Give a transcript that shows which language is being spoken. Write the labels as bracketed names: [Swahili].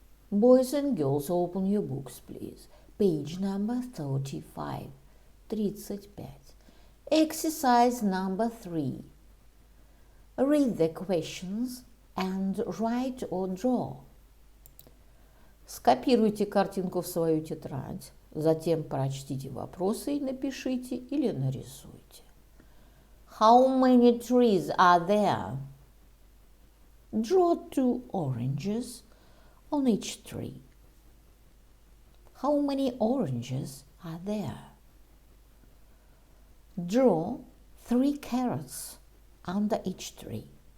[English] Boys and girls, open your books, please. Page number 35. 35. Exercise number 3. Read the questions and write or draw. [Russian] Скопируйте картинку в свою тетрадь, затем прочтите вопросы и напишите или нарисуйте. [English] How many trees are there? Draw 2 oranges on each tree. How many oranges are there? Draw 3 carrots under each tree.